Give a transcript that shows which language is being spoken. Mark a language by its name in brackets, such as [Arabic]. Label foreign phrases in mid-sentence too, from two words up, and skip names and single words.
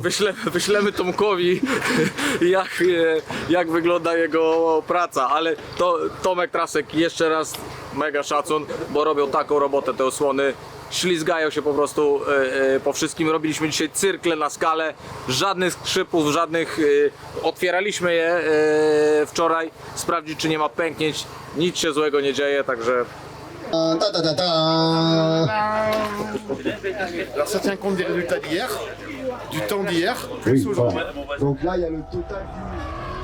[Polish] Wyślemy Tomkowi jak wygląda jego praca, ale Tomek Trasek, jeszcze raz mega szacun, bo robią taką robotę te osłony. Ślizgają się po prostu po wszystkim. Robiliśmy dzisiaj cyrkle na skalę, żadnych skrzypów, żadnych. Otwieraliśmy je wczoraj, sprawdzić, czy nie ma pęknięć. Nic się złego nie dzieje, także. [French] Alors ça tient compte des résultats d'hier, du temps d'hier, plus aujourd'hui. Donc là, il y a le total.